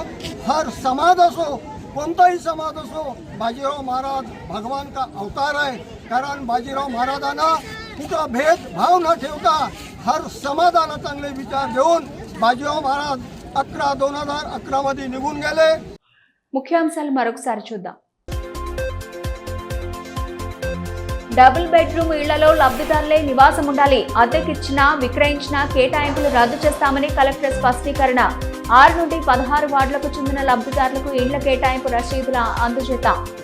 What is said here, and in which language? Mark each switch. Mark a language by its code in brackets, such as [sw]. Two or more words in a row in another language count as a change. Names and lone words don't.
[hi] हर समाज [mr] असो, कोणताही समाज असो, बाजीराव महाराज [hi] भगवान का अवतार [mr] आहे. कारण बाजीराव महाराजांना कुठं भेदभाव न ठेवता हर समाजाला चांगले विचार देऊन बाजीराव महाराज 2011 मध्ये निघून गेले. [te] ముఖ్యాంశాలు మరొకసారి చూద్దాం. [en] double bedroom [te] ఇళ్లలో లబ్ధిదారులే నివాసం ఉండాలి. అద్దెకిచ్చినా, విక్రయించినా కేటాయింపులు రద్దు చేస్తామని కలెక్టర్ స్పష్టీకరణ. 6 నుండి 16 వార్డులకు చెందిన లబ్ధిదారులకు ఇళ్ల కేటాయింపు రసీదుల అందజేత.